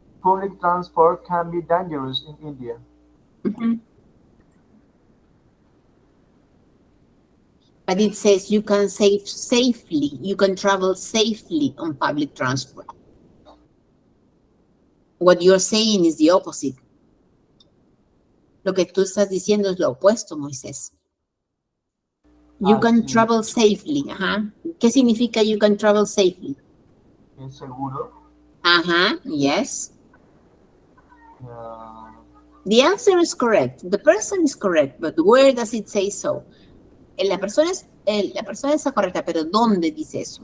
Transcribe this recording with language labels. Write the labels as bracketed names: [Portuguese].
[English] Public transport can be dangerous in India. But it says you can safely, you can travel safely on public transport. What you're saying is the opposite. [Spanish] Lo que tú estás diciendo es lo opuesto, Moisés. [English] You can travel safely. [Spanish] ¿Qué significa [English] you can travel safely? [Spanish] ¿Es seguro? [English] Yes. The answer is correct. The person is correct, but where does it say so? [Spanish] La persona está correcta, pero ¿dónde dice eso?